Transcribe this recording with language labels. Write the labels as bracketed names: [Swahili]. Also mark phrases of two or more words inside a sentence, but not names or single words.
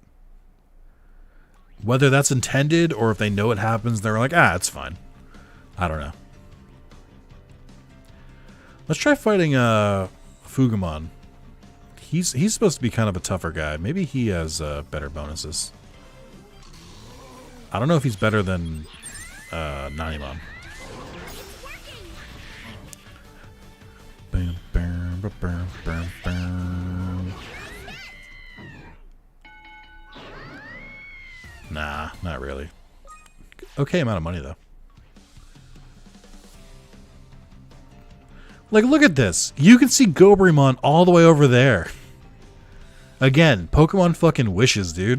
[English] Whether that's intended or if they know it happens, they're like, it's fine. I don't know. Let's try fighting Fugamon. He's supposed to be kind of a tougher guy. Maybe he has better bonuses. I don't know if he's better than Nanimon. Bam, bam, bam, bam, bam, bam. Nah, not really. Okay amount of money, though. Like, look at this. You can see Gobrimon all the way over there. Again, Pokemon fucking wishes, dude.